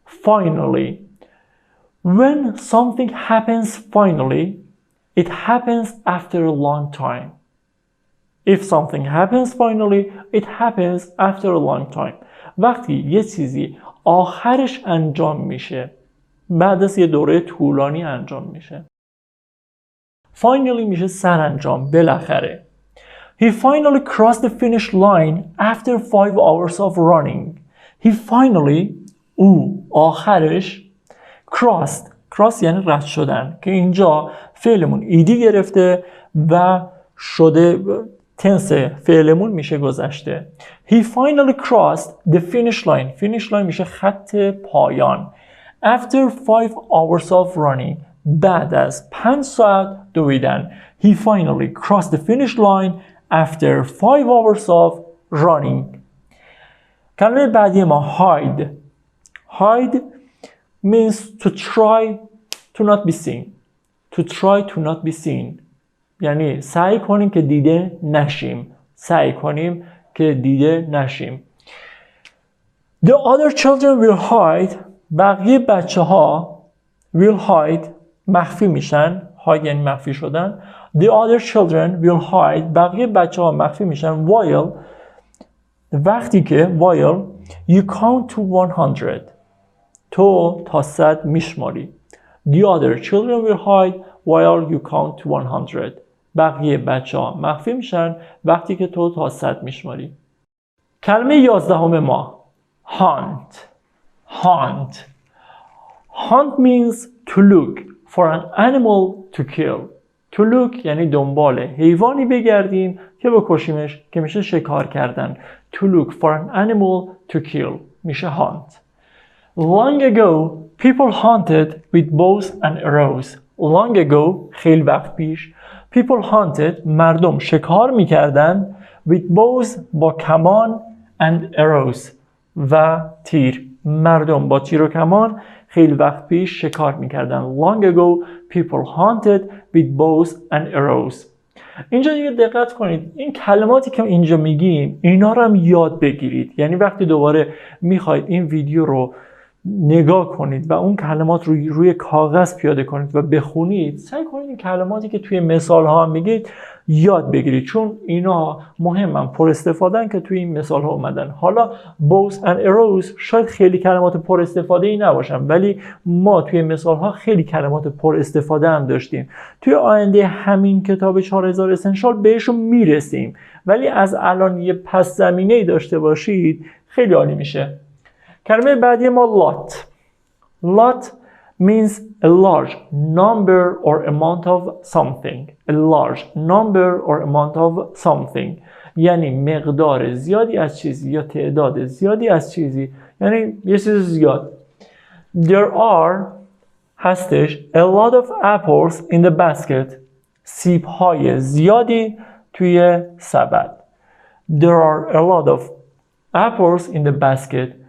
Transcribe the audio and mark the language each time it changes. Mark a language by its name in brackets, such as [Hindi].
[English] Finally. When something happens finally, it happens after a long time. If something happens finally, it happens after a long time. [Persian] وقتی یه چیزی آخرش انجام میشه بعد از یه دوره طولانی انجام میشه. Finally میشه سرانجام، بالاخره. [English] He finally crossed the finish line after 5 hours of running. He finally [Persian] او آخرش crossed یعنی رد شدن که اینجا فعلمون ایدی گرفته و شده تنس فعلمون میشه گذشته. [English] He finally crossed the finish line. [Persian] finish line میشه خط پایان. [English] After 5 hours of running. [Persian] بعد از 5 ساعت دویدن. [English] He finally crossed the finish line after 5 hours of running. [Persian] کلمه بعدی ما hide. [English] Hide means to try to not be seen. To try to not be seen. [Persian] یعنی سعی کنیم که دیده نشیم. سعی کنیم که دیده نشیم. [English] The other children will hide. [Persian] بقیه بچه ها [English] will hide. [Persian] مخفی میشن. hide یعنی مخفی شدن. [English] The other children will hide. [Persian] بقیه بچه ها مخفی میشن. [English] While [Persian] وقتی که [English] while you count to 100. [Persian] تو تا 100 میشماری. [English] The other children will hide while you count to 100. [Persian] بقیه بچه ها مخفی میشن وقتی که تو تا 100 میشماری. کلمه 11 ما hunt. [English] Hunt. Hunt means to look for an animal to kill. To look [Persian] یعنی دنبال حیوانی بگردیم که بکشیمش که میشه شکار کردن. [English] To look for an animal to kill میشه hunt. Long ago people hunted with bows and arrows. Long ago [Persian] خیلی وقت پیش [English] people hunted [Persian] مردم شکار میکردن [English] with bows [Persian] با کمان [English] and arrows [Persian] و تیر. مردم با تیر و کمان خیلی وقت پیش شکار میکردن. [English] Long ago people hunted with bows and arrows. [Persian] اینجا دیگه دقت کنید، این کلماتی که اینجا میگیم اینا رو هم یاد بگیرید. یعنی وقتی دوباره میخواید این ویدیو رو نگاه کنید و اون کلمات رو روی کاغذ پیاده کنید و بخونید، سعی کنید این کلماتی که توی مثال ها میگید یاد بگیرید، چون اینا مهمن، پر استفادهن که توی این مثال ها اومدن. حالا [English] bows and arrows [Persian] شاید خیلی کلمات پر استفاده ای نباشن، ولی ما توی مثال ها خیلی کلمات پر استفاده هم داشتیم. توی آینده همین کتاب 4000 اسنشال بهشون میرسیم، ولی از الان یه پس زمینه ای داشته باشید خیلی عالی میشه. کلمه بعدی ما lot. [English] Lot means a large number or amount of something. A large number or amount of something. [Persian] یعنی مقدار زیادی از چیزی یا تعداد زیادی از چیزی، یعنی یه چیز زیاد. [English] There are هستش a lot of apples in the basket. [Persian] سیب‌های زیادی توی سبد. [English] There are a lot of apples in the basket.